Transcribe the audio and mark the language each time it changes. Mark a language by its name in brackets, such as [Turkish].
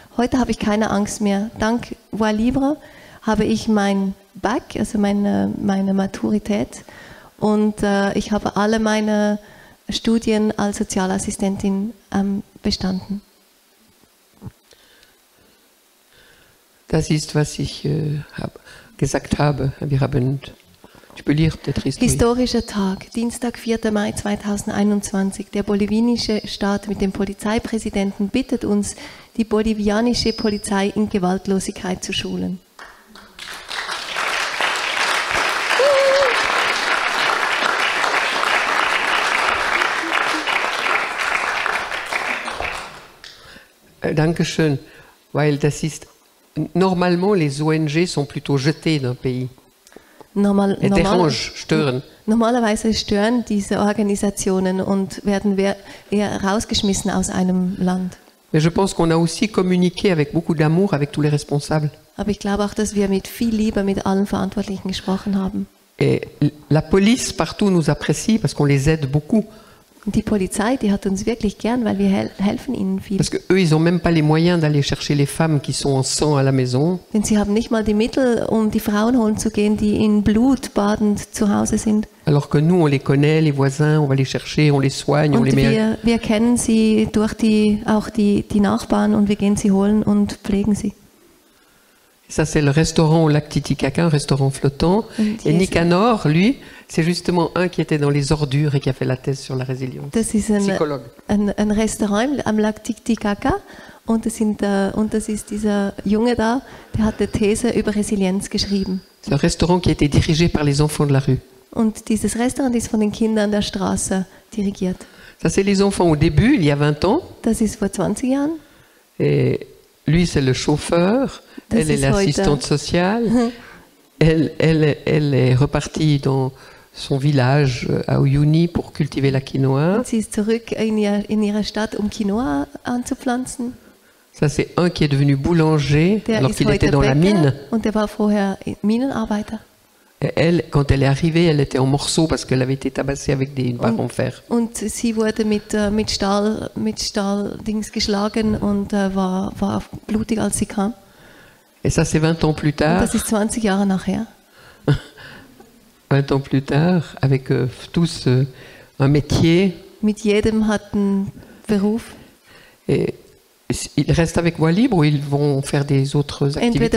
[German] Heute habe ich keine Angst mehr. Dank Voix Libre habe ich mein Bac, also meine Maturität, und ich habe alle meine Studien als Sozialassistentin bestanden. Das ist, was ich gesagt habe. Wir haben, ich [French] peux lire peut-être [German] Historie. Historischer Tag, Dienstag, 4. Mai 2021. Der bolivianische Staat mit dem Polizeipräsidenten bittet uns, die bolivianische Polizei in Gewaltlosigkeit zu schulen. Dankeschön, weil das ist, [French] normalement les ONG sont plutôt jetées d'un pays. [German] Stören. Normalerweise stören diese Organisationen und werden eher rausgeschmissen aus einem Land. [French] Mais je pense qu'on a aussi communiqué avec beaucoup d'amour avec tous les responsables. [German] Aber ich glaube auch, dass wir mit viel Liebe mit allen Verantwortlichen gesprochen haben. [French] Et la police partout nous apprécie parce qu'on les aide beaucoup. [German] Und die Polizei, die hat uns wirklich gern, weil wir helfen ihnen viel. [French] Parce que eux, ils ont même pas les moyens d'aller chercher les femmes qui sont en sang à la maison. [German] Denn sie haben nicht mal die Mittel, um die Frauen holen zu gehen, die in Blut badend zu Hause sind. [French] Alors que nous, on les connaît, les voisins, on va les chercher, on les soigne, on les met. [German] Wir kennen sie durch die Nachbarn und wir gehen sie holen und pflegen sie. [French] Ça, c'est le restaurant au lac Titicaca, un restaurant flottant. Et Nicanor, lui, c'est justement un qui était dans les ordures et qui a fait la thèse sur la résilience. [German] Das ist ein Restaurant am Lac Titicaca und das ist dieser Junge da, der hat eine These über Resilienz geschrieben. [French] C'est un restaurant qui a été dirigé par les enfants de la rue. [German] Und dieses Restaurant ist von den Kindern der Straße dirigiert. [French] Ça, c'est les enfants au début, il y a 20 ans. [German] Das ist vor 20 Jahren. [French] Et lui, c'est le chauffeur. Elle est l'assistante sociale. Elle est repartie dans son village à Uyuni pour cultiver la quinoa. [German] Sie ist zurück in ihre Stadt, Quinoa anzupflanzen. [French] Ça, c'est un qui est devenu boulanger alors qu'il était dans la mine. [German] Und der war vorher Minenarbeiter. [French] Et elle, quand elle est arrivée, elle était en morceaux parce qu'elle avait été tabassée avec une barre en fer. [German] Und sie wurde mit Stahldings geschlagen und war blutig, als sie kam. [French] Et ça, c'est 20 ans plus tard. [German] Und das ist 20 Jahre nachher. [French] 20 ans plus tard, avec tous un métier. [German] Mit jedem hat einen Beruf. [French] Et ils restent avec Voix Libre ou ils vont faire des autres activités